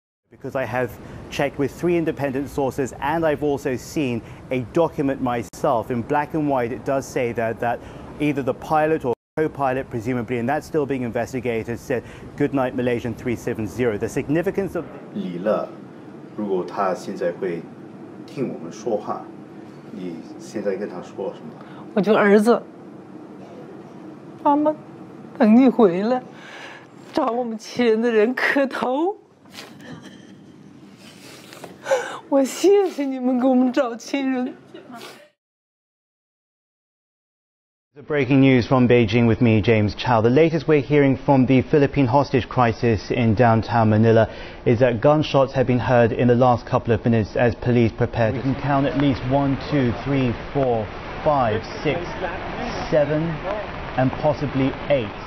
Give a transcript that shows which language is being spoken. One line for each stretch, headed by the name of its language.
English: Because I have checked with 3 independent sources, and I've also seen a document myself. In black and white, it does say that either the pilot or co-pilot, presumably, and that's still being investigated, said, "Good night, Malaysian 370. The significance of...
Chinese: 李乐，如果他现在会听我们说话，你现在跟他说什么？我就儿子，妈妈等你回来，找我们亲人的人磕头。我谢谢你们给我们找亲人。
English: The breaking news from Beijing with me, James Chau. The latest we're hearing from the Philippine hostage crisis in downtown Manila is that gunshots have been heard in the last couple of minutes as police prepare. We can count at least 1, 2, 3, 4, 5, 6, 7 and possibly 8.